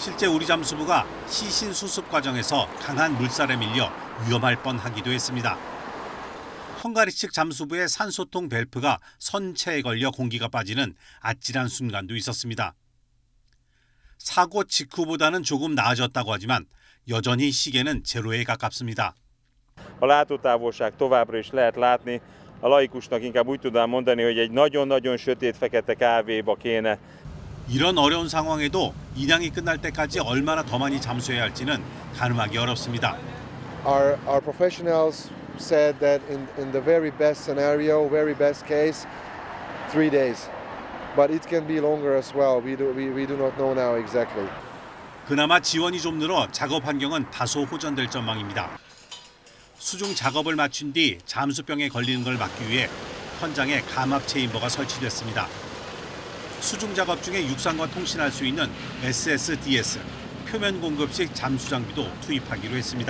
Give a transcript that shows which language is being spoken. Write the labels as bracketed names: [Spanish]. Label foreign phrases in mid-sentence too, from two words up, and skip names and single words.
[Korean] 실제 우리 잠수부가 시신 수습 과정에서 강한 물살에 밀려 위험할 뻔하기도 했습니다. 헝가리 측 잠수부의 산소통 밸프가 선체에 걸려 공기가 빠지는 아찔한 순간도 있었습니다. 사고 직후보다는 조금 나아졌다고 하지만 여전히 시계는 제로에 가깝습니다. [Hungarian] A látótávolság továbbra is lehet látni. A laikusnak inkább úgy tudnám mondani, hogy egy nagyon-nagyon sötét fekete kávéba kéne. [Korean] 이런 어려운 상황에도 인양이 끝날 때까지 얼마나 더 많이 잠수해야 할지는 가늠하기 어렵습니다. [English] Our professionals said that in the very best scenario, very best case, 3 days. But it can be longer as well. We do not know now exactly. [Korean] 그나마 지원이 좀 늘어 작업 환경은 다소 호전될 전망입니다. 수중 작업을 마친 뒤 잠수병에 걸리는 걸 막기 위해 현장에 감압 체인버가 설치됐습니다. 수중 작업 중에 육상과 통신할 수 있는 SSDS, 표면 공급식 잠수 장비도 투입하기로 했습니다.